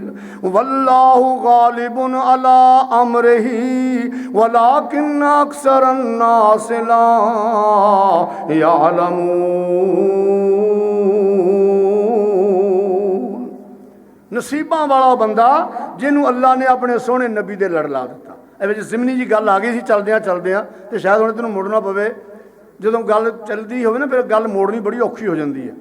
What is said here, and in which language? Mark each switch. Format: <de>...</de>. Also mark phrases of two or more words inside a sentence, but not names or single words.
<ar>والله غالب على أمره ولكن أكثر الناس لا يعلمون.</ar> <pa>ਨਸੀਬਾਂ ਵਾਲਾ ਬੰਦਾ ਜਿਨ੍ਹੂੰ ਅੱਲਾਹ ਨੇ ਆਪਣੇ ਸੋਹਣੇ ਨਬੀ ਦੇ ਲੜ ਲਾ ਦਿੱਤਾ। ਏ ਜ਼ਿਮਨੀ ਜੀ ਗੱਲ ਆ ਗਈ ਸੀ ਚੱਲਦਿਆਂ ਚੱਲਦਿਆਂ, ਤੋ ਸ਼ਾਇਦ ਹੁਣ ਤੈਨੂੰ ਮੁੜਨਾ ਪਵੇ। ਜਦੋਂ ਗੱਲ ਚੱਲਦੀ ਹੋਵੇ ਨਾ ਫਿਰ ਗੱਲ ਮੋੜਨੀ ਬੜੀ ਔਖੀ ਹੋ ਜਾਤੀ ਹੈ।</pa>